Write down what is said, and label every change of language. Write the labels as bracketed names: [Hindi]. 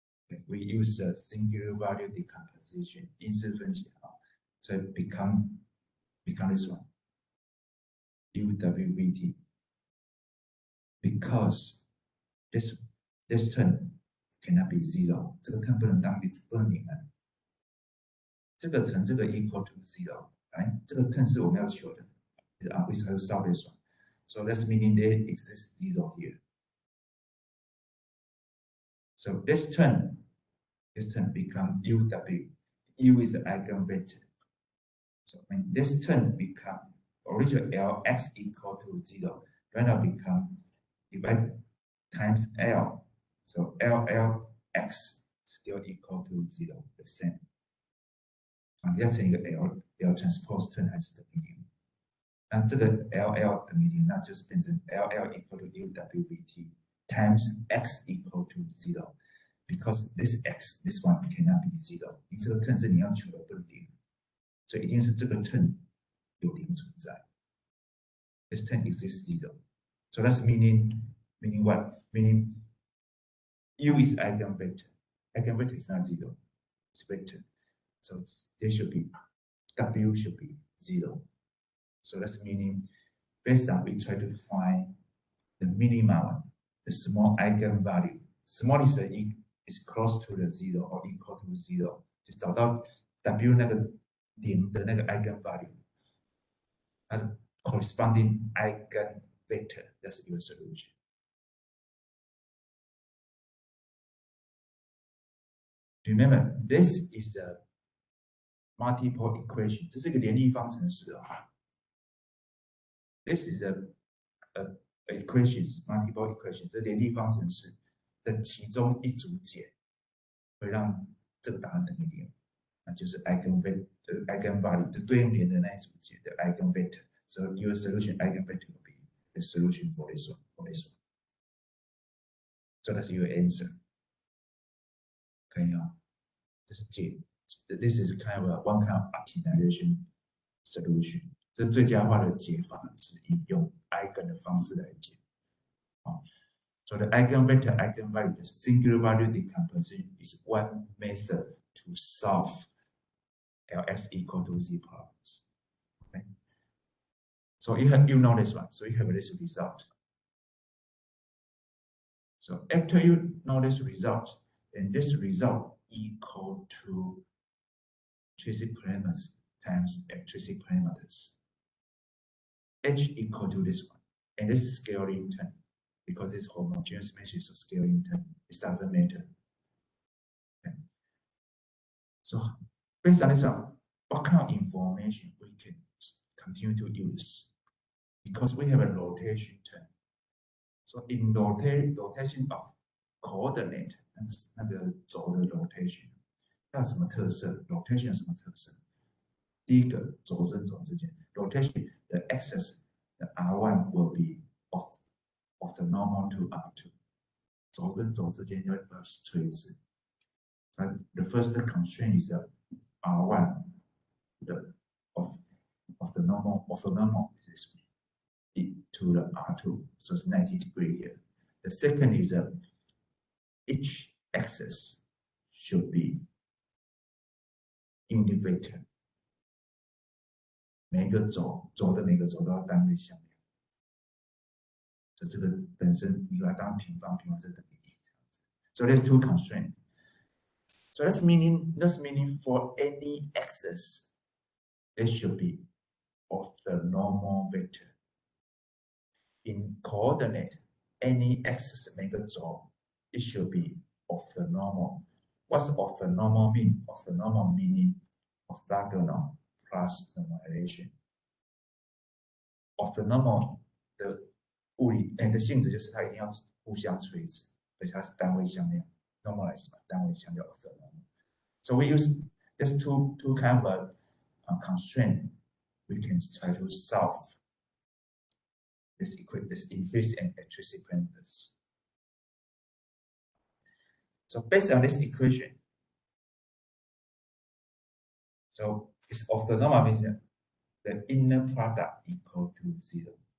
[English] Okay. We use a singular value decomposition, [Chinese] 因式分解 [English] so it become this one, UWVT. Because this term cannot be 0. [Chinese] 这个 term 不能零啊。这个乘这个 [English] equal to 0. Right? [Chinese] 这个 term 是我们要求的。 [English] We try to solve this one. So that's meaning there exists 0 here. So this term become UW. U is the eigenvector. So when this term become original Lx equal to 0, right now become divide times L. So LLx still equal to 0, the same. [Chinese] 你要乘一个 L transpose term 还是等于0。那这个 LL 等于0，那就是变成 [English] LL equal to UWVT times x equal to 0. Because this x, this one cannot be 0. [Chinese] 你这个 term 是你要求的不能0，所以一定是这个 term 有0存在。 [English] This term exists 0. So that's meaning what? Meaning U is eigenvector. Eigenvector is not 0. It's vector. So there should be W should be 0. So that's meaning based on we try to find the minimum, the small eigenvalue. Small is close to the 0 or equal to 0. [Chinese] 就找到 W 那个0的那个 eigenvalue. 它的 [English] corresponding eigenvector. That's your solution. Remember, this is a multiple equation. [Chinese] 这是一个联立方程式啊。 [English] This is a equations, multiple equations. [Chinese] 这联立方程式的其中一组解会让这个答案等于0，那就是 eigenvalue 就对应0的那一组解的 eigenvector. [English] So your solution eigenvector will be the solution for this one. So that's your answer. [Chinese] 可以啊，这是解。 [English] This is kind of one kind of optimization solution. [Chinese] 这是最佳化的解法之一，用 eigen 的方式来解。 [English] So the eigenvector, eigenvalue, the singular value decomposition is one method to solve Ls equal to Z problems. Okay. So you know this one. So you have this result. So after you know this result, and this result equal to intrinsic parameters times extrinsic parameters. H equal to this one, and this is scaling term because it's homogeneous matrix of scaling term. It doesn't matter. Okay. So based on this one, what kind of information we can continue to use? Because we have a rotation term. So in rotation of coordinate, [Chinese] 那个轴的 rotation， 它有什么特色 ？rotation 有什么特色？第一个轴跟轴之间 [English] rotation the axis the R1 will be of the normal to R2， [Chinese] 轴跟轴之间要垂直。 [English] And the first constraint is that R1 of the normal is this way to the R2, so it's 90 degrees here. The second is that each axis should be unit vector. [Chinese] 每个轴的每个轴都要单位向量，就这个本身你把它当平方，平方这等于1这样子。 [English] So there's two constraints. So that's meaning for any axis, it should be of the normal vector. In coordinate, any axis [Chinese] 每个轴 [English] it should be of the normal. What's of the normal mean? Of the normal meaning orthogonal plus normalization. [Chinese] Of the normal 的物理的性质就是它一定要互相垂直，而且它是单位向量 normalize 嘛，单位向量 of the normal. [English] So we use these two kind of constraint. We can try to solve this implicit and extrinsic parameters. So based on this equation, so it's of the normal means that the inner product equal to 0.